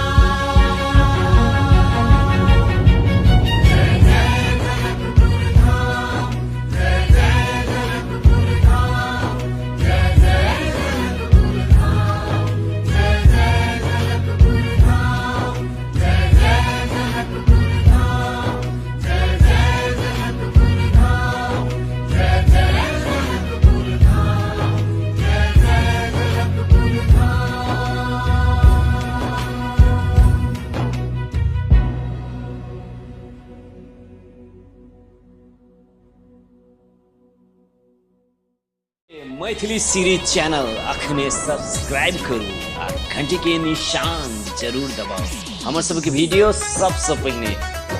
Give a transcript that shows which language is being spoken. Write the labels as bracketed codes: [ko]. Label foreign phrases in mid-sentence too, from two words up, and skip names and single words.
[mai] जय जय जनकपुर धाम, जय जय जनकपुर धाम, जय जय जनकपुर धाम, जय जय जनकपुर धाम, जय जय जनकपुर धाम, जय जय जनकपुर धाम, जय जय जनकपुर धाम, जय जय जनकपुर धाम। मैथिली सीरीज चैनल अखने सब्सक्राइब करू आ घंटी के निशान जरूर दबाओ हमर सबके वीडियो सबसे पहले